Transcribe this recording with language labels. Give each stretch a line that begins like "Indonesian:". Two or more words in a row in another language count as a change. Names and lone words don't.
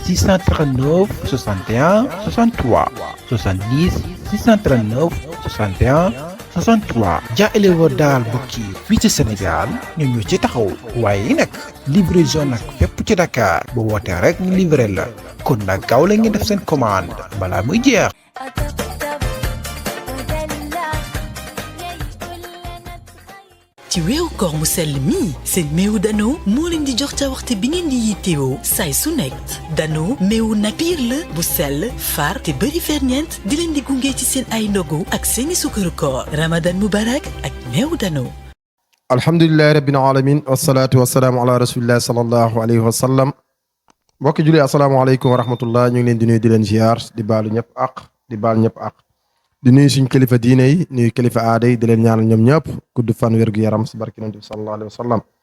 Wolof: 639 61 63 70 639 61 63 Dia éleveur daal mbokk yi fii ci Sénégal ñun ñu ci taxaw waaye nag livraison nag fépp ci Dakar bu wootee rek ñu livré la kon nag gaaw la ngeen def seen commande balaa muy jeex.
Arabic: أطبطب ودلع يقول انا اتغيرت.
Wolof: ci weeru koor mu sell mii seen meewu Dano moo leen di jox ca waxtu bi ngeen di yittewoo saay su nekk Dano meewu nag piir la bu sell far te bëri ferñeent di leen di gunge ci seen ay ndogu ak seeni sukkaru koor
Arabic: رمضان مبارك
Wolof: ak meewu Dano.
Arabic: الحمد لله رب العالمين والصلاة والسلام على رسول الله صلى الله عليه وسلم
Wolof: mbokki julli
Arabic: السلام عليكم ورحمة الله
Wolof: ñu ngi leen di nuyu di leen ziar di baalu ñëpp ak di baal ñëpp ak di nuyu suñ kilifa diine yi nuyu kilifa aada yi di leen ñaanal ñoom ñëpp gudd fan wér gu yaram si barki nabi
Arabic: صلى الله عليه وسلم